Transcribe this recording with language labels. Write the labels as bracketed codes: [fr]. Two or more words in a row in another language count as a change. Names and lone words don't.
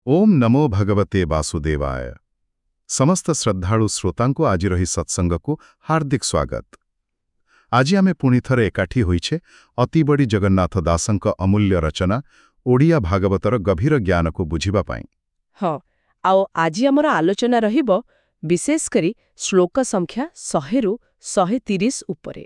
[sa] ओम नमो भगवते वासुदेवाय। [or] ସମସ୍ତ ଶ୍ରଦ୍ଧାଳୁ ଶ୍ରୋତାଙ୍କୁ ଆଜିର ଏହି ସତ୍ସଙ୍ଗକୁ ହାର୍ଦ୍ଦିକ ସ୍ୱାଗତ। ଆଜି ଆମେ ପୁଣି ଥରେ ଏକାଠି ହୋଇଛେ ଅତିବଡ଼ି ଜଗନ୍ନାଥ ଦାସଙ୍କ ଅମୂଲ୍ୟ ରଚନା ଓଡ଼ିଆ ଭାଗବତର ଗଭୀର ଜ୍ଞାନକୁ ବୁଝିବା ପାଇଁ। ହଁ ଆଉ ଆଜି ଆମର ଆଲୋଚନା ରହିବ ବିଶେଷ କରି ଶ୍ଳୋକ ସଂଖ୍ୟା 100 ରୁ 130 ଉପରେ।